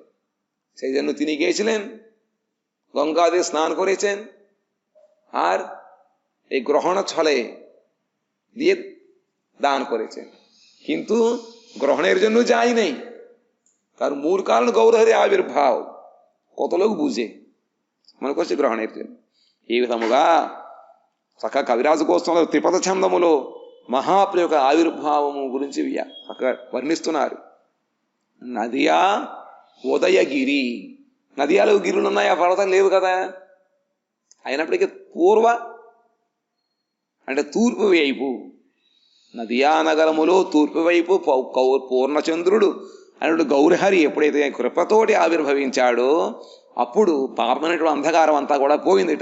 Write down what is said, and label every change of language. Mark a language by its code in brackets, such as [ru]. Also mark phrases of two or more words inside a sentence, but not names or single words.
[bn] সেই জন্য তিনি গিয়েছিলেন, গঙ্গা দিয়ে স্নান করেছেন, আর এই গ্রহণ ছলে দিয়ে দান করেছেন। কিন্তু গ্রহণের জন্য যাই নেই, তার মূল কারণ গৌরহরি আবির্ভাব। কত লোক বুঝে মনে করছে গ্রহণের জন্য. [te] ఈ విధముగా చక్కగా కవిరాజు గోస్వామి త్రిపద ఛందములో మహాప్రభు యొక్క ఆవిర్భావము గురించి చక్కగా వర్ణిస్తున్నారు. నదియా ఉదయగిరి, నదియాలు గిరులు ఉన్నాయి, ఆ పర్వతం లేవు కదా. అయినప్పటికీ పూర్వ అంటే తూర్పు వైపు, నదియా నగరములో తూర్పు వైపు పూర్ణచంద్రుడు అన్నాడు గౌరహరి ఎప్పుడైతే కృపతోటి ఆవిర్భవించాడో అప్పుడు పాపమైనటువంటి అంధకారం అంతా కూడా పోయిందిట.